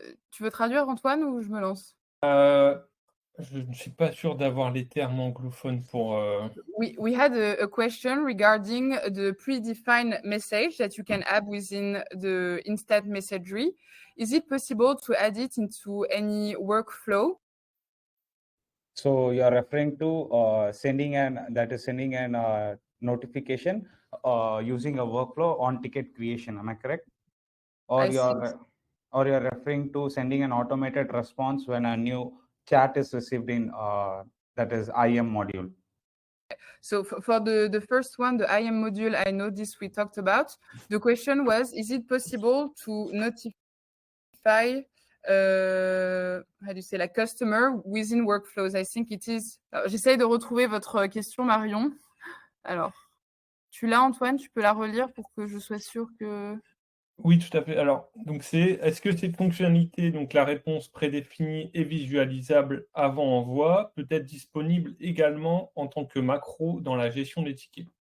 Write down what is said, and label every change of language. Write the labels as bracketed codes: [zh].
[fr] Tu veux traduire, Antoine, ou je me lance? Je ne suis pas sûr d'avoir les termes anglophones pour... [en] We had a question regarding the predefined message that you can have within the instant messagery. Is it possible to add it into any workflow? So you are referring to sending an notification using a workflow on ticket creation. Am I correct? Or you're referring to sending an automated response when a new chat is received in that is IM module. So for the first one, the IM module, I know this we talked about. The question was, is it possible to notify how do you say, la customer within workflows? I think it is. [fr] J'essaye de retrouver votre question, Marion. Alors, tu l'as, Antoine? Tu peux la relire pour que je sois sûre que... Oui, tout à fait. Alors, donc est-ce que cette fonctionnalité, donc la réponse prédéfinie et visualisable avant envoi, peut être disponible également en tant que macro dans la gestion des tickets?